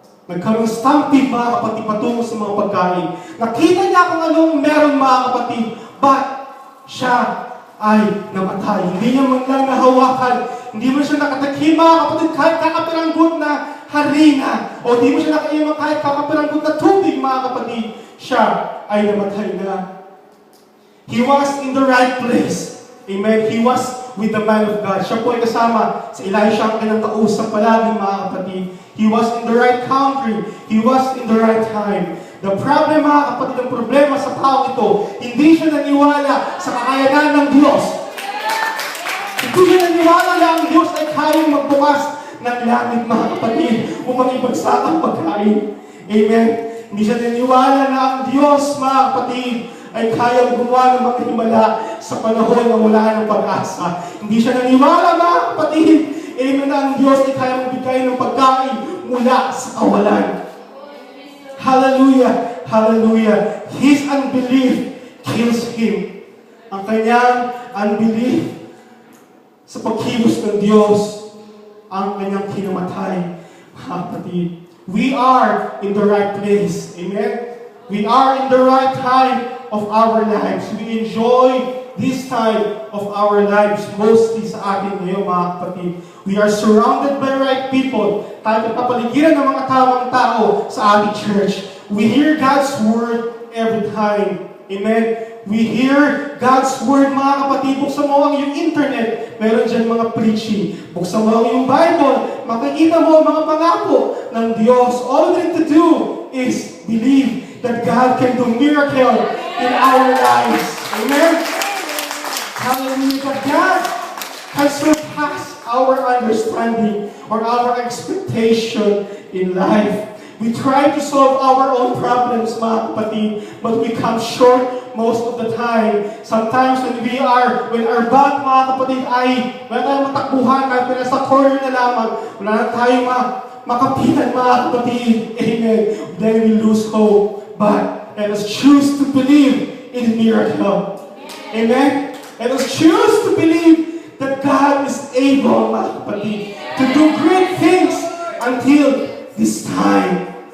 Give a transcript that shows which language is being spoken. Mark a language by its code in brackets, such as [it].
[tl] Nagkaroon stampede, mga kapatid, patungo sa mga pagkain. Nakita niya kung anong meron, mga kapatid, but siya ay namatay. Hindi niya man lang nahawakan. Hindi mo siya nakatakim, mga kapatid, kahit kakapiranggot na harina. O hindi mo siya nakaiman kahit kakapiranggot na tubig, mga kapatid. Siya ay namatay na. [en] He was in the right place. Amen. He was with the man of God. [tl] Siya po ay kasama sa Elisha ang kanyang kausap palagi, mga kapatid. [en] He was in the right country. He was in the right time. The problem, [tl] mga kapatid, ang problema sa tao ito, hindi siya naniwala sa kakayanan ng Diyos. Hindi siya naniwala na ang Diyos ay kayang magbukas ng langit, mga kapatid, upang ibagsak ang pagkain. Amen. Hindi siya naniwala na ang Diyos, mga kapatid, ay kayang gumawa ng mga himala sa panahon na wala ng pag-asa. Hindi siya naniwala, mga kapatid, amen, na ang Diyos ay kayang magbigay ng pagkain mula sa kawalan. [en] Hallelujah! Hallelujah! His unbelief kills him. [tl] Ang kanyang unbelief sa pagkilos ng Diyos ang kanyang kinamatay. Mga kapatid, [en] we are in the right place. Amen? We are in the right time of our lives. We enjoy this time of our lives mostly [tl] sa atin ngayon, mga kapatid. [en] We are surrounded by right people. [tl] Tayo kapaligiran ng mga tamang tao sa ating church. [en] We hear God's word every time. Amen? We hear God's word, [tl] mga kapatid. Buksan mo ang iyong internet. Meron dyan mga preaching. Buksan mo ang iyong Bible. Makikita mo ang mga pangako ng Diyos. [en] All we need to do is believe that God can do miracle in our lives. Amen? Hallelujah. God can surpass our understanding or our expectation in life. We try to solve our own problems, [tl] mga kapatid, [en] but we come short most of the time. Sometimes when our back, [tl] mga kapatid, ay wala tayong matakbuhan, kahit wala sa corner na lamang, wala na tayong makapitan, mga kapatid. [en] Amen. Then we lose hope. But let us choose to believe in the miracle. Amen. Let us choose to believe that God is able, [tl] mga kapatid, [en] to do great things until this time.